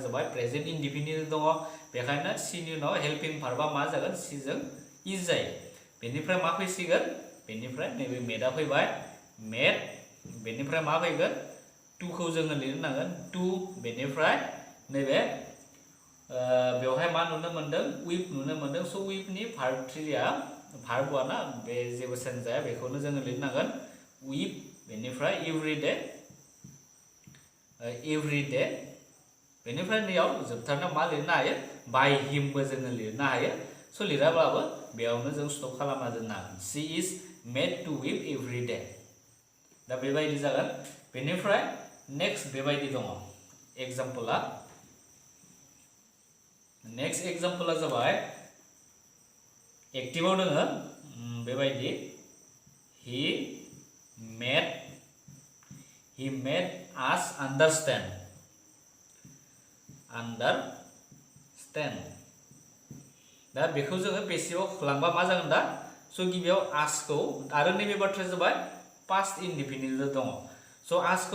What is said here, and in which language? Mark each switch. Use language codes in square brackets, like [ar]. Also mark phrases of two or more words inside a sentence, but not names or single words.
[brx] जाबाय [en] Present indefinite [brx] दङ बेखायनो सिनि उनाव [en] helping verb [brx] मा जागोन सिजों इज जायो बेनिफ्राय मा फैसिगोन बेनिफ्राय नैबे मेडआ फैबाय मेड बेनिफ्राय मा फैगोन टुखौ जोङो लिरनो नांगोन टु बेनिफ्राय नैबे बेवहाय मा नुनो मोनदों उइप नुनो मोनदों स' उइपनि भार्ब थ्रिया भार्ब वाना बे जेबो चेन्ज जाया बेखौनो जोङो लिरनांगोन उइप बेनिफ्राय [en] every day [brx] बेनिफ्राय नैयाव जोबथारनायाव मा लिरनो हायो बाय हिमबो जोङो लिरनो हायो स' लिराब्लाबो बेयावनो जों स्टप खालामना दोननो हागोन [en] She is made to weep every day [brx] दा बेबायदि जागोन बेनिफ्राय नेक्स्ट बेबायदि दङ एग्जाम्पला नेक्स्ट एग्जाम्पला जाबाय एक्टिभआव दोङो बेबायदि [en] He made us understand [brx] दा बेखौ जोङो पेसिभाव लांबा मा जागोन दा स' गिबियाव आसखौ आरो नैबे बाथ्राया जाबाय [en] Past indefinite [brx] दङ स' आसखौ